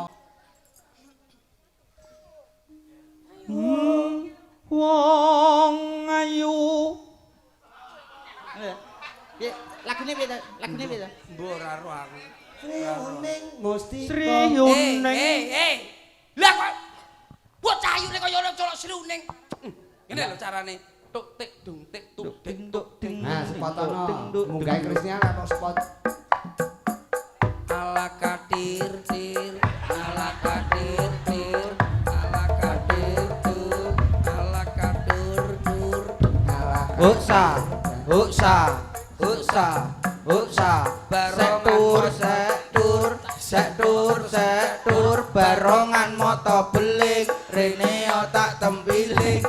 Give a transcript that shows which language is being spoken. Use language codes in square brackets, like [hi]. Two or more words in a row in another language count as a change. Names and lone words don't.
[jv] Wong ayu. Ya, lagune piye ta? Mbok ora ro aku. Sriuning mustika. Sriuning. Lah kok bocah ayune kaya ora colok sriuning. Ngene lho carane. Tuk tik dung tik tuk tik tuk ding. Nah, spot ono. Munggah Krisnia karo spot. Ala katir tir, ala katir tir, ala katir dur, ala kadur dur. Uksa. Sektur barongan moto beling rene otak tempiling.